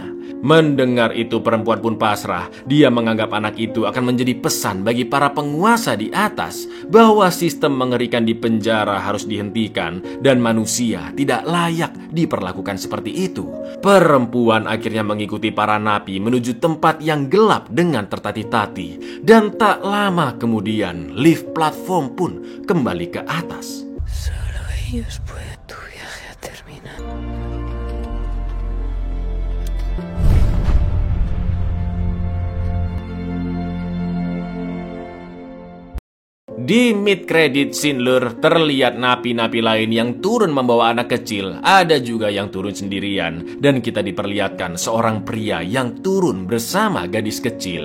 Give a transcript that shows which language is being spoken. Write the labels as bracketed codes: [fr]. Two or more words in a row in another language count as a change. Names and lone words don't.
[id] Mendengar itu perempuan pun pasrah. Dia menganggap anak itu akan menjadi pesan bagi para penguasa di atas bahwa sistem mengerikan di penjara harus dihentikan dan manusia tidak layak diperlakukan seperti itu. Perempuan akhirnya mengikuti para napi menuju tempat yang gelap dengan tertati-tati, dan tak lama kemudian lift platform pun kembali ke atas. [es] Solo ellos pueden. Tu viaje ha terminado. [id] Di [en] mid-credit scene, [id] Lur, terlihat napi-napi lain yang turun membawa anak kecil. Ada juga yang turun sendirian. Dan kita diperlihatkan seorang pria yang turun bersama gadis kecil.